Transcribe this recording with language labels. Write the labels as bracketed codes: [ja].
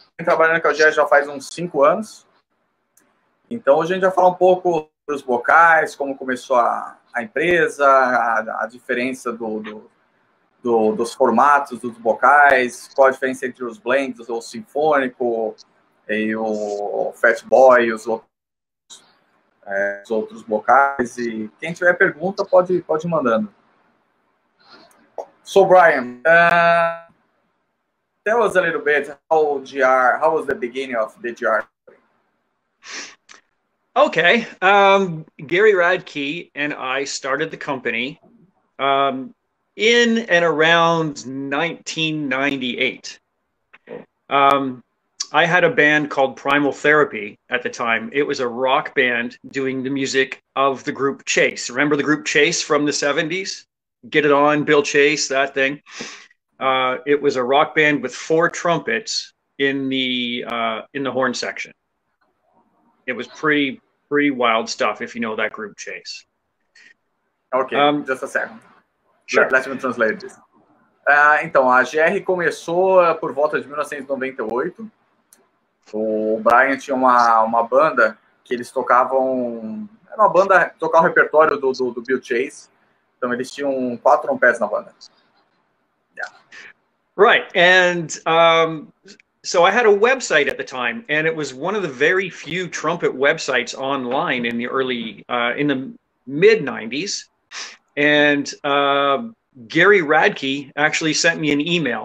[pt] Vem trabalhando com o GR já faz uns 5 anos. Então, hoje a gente vai falar um pouco dos BOCAIS, como começou a empresa, a diferença dos formatos dos BOCAIS, qual a diferença entre os blends, o sinfônico e o Fat Boy e os outros BOCAIS. E quem tiver pergunta pode ir mandando. [en] So, Brian, tell us a little bit how was the beginning of the GR? Okay. Gary Radke and I started the company in and around 1998. I had a band called Primal Therapy at the time. It was a rock band doing the music of the group Chase. Remember the group Chase from the 70s? Get It On, Bill Chase, that thing. It was a rock band with 4 trumpets in the horn section. It was pretty wild stuff if you know that group Chase. Okay, just a second. Sure. Let me translate this. [pt] Então, a GR começou por volta de 1998. O Brian tinha uma banda que eles tocavam... Era uma banda que tocava o repertório do Bill Chase. Então, eles tinham 4 trompetes na banda. [en] Yeah. Right, and so I had a website at the time, and it was one of the very few trumpet websites online in the in the mid-90s. And Gary Radke actually sent me an email.